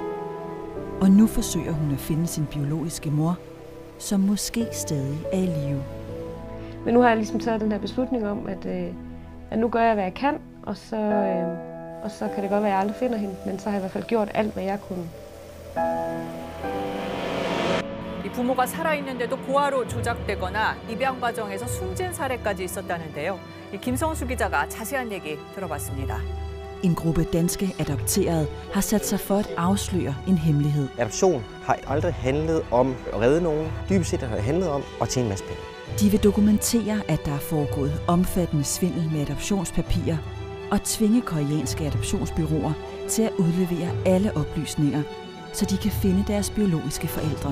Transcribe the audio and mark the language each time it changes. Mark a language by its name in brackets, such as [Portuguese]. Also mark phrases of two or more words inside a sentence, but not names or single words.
[Danish] Og nu forsøger hun at finde sin biologiske mor, som måske stadig er i live. Men nu har jeg ligesom taget den her beslutning om, at nu gør jeg, hvad jeg kan, og så kan det godt være, at jeg aldrig finder hende, men så har jeg i hvert fald gjort alt, hvad jeg kunne. [Korean] 이 부모가 살아있는데도 고아로 조작되거나 입양 과정에서 숨진 사례까지 있었다는데요. 김성수 기자가 자세한 얘기 들어봤습니다. [Danish] En gruppe danske adopterede har sat sig for at afsløre en hemmelighed. Adoption har aldrig handlet om at redde nogen. Dybest set har det handlet om at tjene en masse penge. De vil dokumentere, at der er foregået omfattende svindel med adoptionspapirer og tvinge koreanske adoptionsbureauer til at udlevere alle oplysninger, så de kan finde deres biologiske forældre.